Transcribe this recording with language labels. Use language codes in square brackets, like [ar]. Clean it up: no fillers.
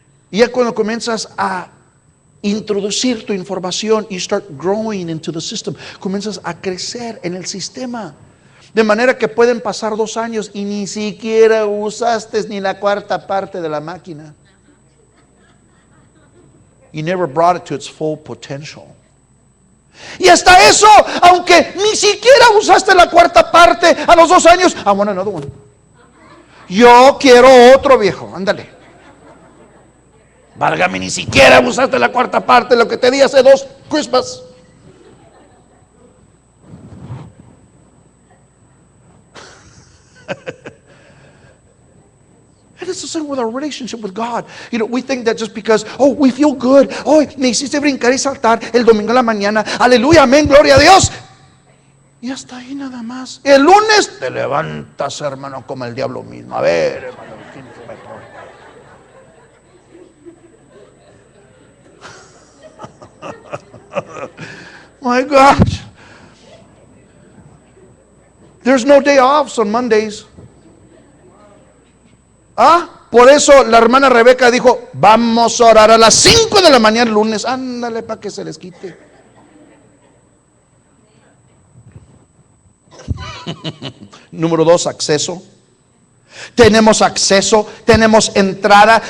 [es] Y ya cuando comienzas a introducir tu información, [en] you start growing into the system. [es] Comienzas a crecer en el sistema. De manera que pueden pasar 2 años y ni siquiera usaste ni la cuarta parte de la máquina. [en] You never brought it to its full potential. [es] Y hasta eso, aunque ni siquiera usaste la cuarta parte, a los 2 años, [en] I want another one. [es] Yo quiero otro, viejo, ándale. Válgame, ni siquiera usaste la cuarta parte de lo que te di hace 2 Christmas. [en] And it's the same with our relationship with God. We think that just because, we feel good. [es] Me hiciste brincar y saltar el domingo en la mañana. Aleluya, amén, gloria a Dios. Y hasta ahí nada más. El lunes te levantas, hermano, como el diablo mismo. A ver, hermano, ¿quién fue? [en] My gosh. There's no day offs on Mondays. [es] Por eso la hermana Rebeca dijo, vamos a orar a las 5 de la mañana el lunes. Ándale para que se les quite. Número 2, acceso. Tenemos acceso, tenemos entrada.